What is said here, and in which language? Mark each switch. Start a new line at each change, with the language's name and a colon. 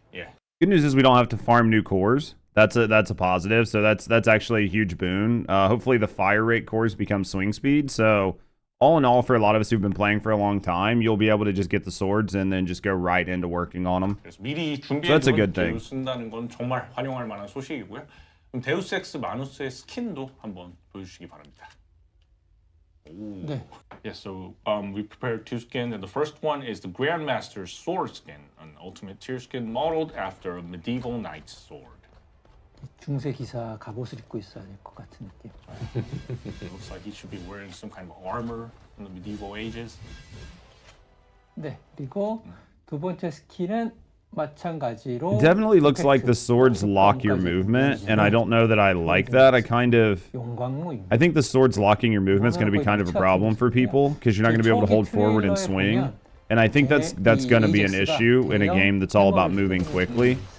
English: Yeah. Good news is we don't have to farm new cores. That's a positive. So that's actually a huge boon. Hopefully the fire rate cores become swing speed. So all in all, for a lot of us who've been playing for a long time, you'll be able to just get the swords and then just go right into working on them.
Korean: 그래서 미리
English: So that's a good thing.
Korean: 쓴다는 건 정말 활용할 만한 소식이고요. 그럼 데우스 엑스 마누스의 스킨도 한번 보여주시기 바랍니다. 네.
English: Yeah, so we prepared two skins, and the first one is the Grandmaster's sword skin, an ultimate tier skin modeled after a medieval knight's sword.
Korean: 중세 기사 갑옷을 입고 있어야 될 것 같은 느낌.
English: It looks like he should be wearing some kind of armor from the medieval ages.
Korean: 네. 그리고 두 번째 스킬은 마찬가지로
English: Definitely looks like the swords lock your movement, and I don't know that I like that. I think the swords locking your movement is going to be kind of a problem for people because you're not going to be able to hold forward and swing. And I think that's going to be an issue in a game that's all about moving quickly.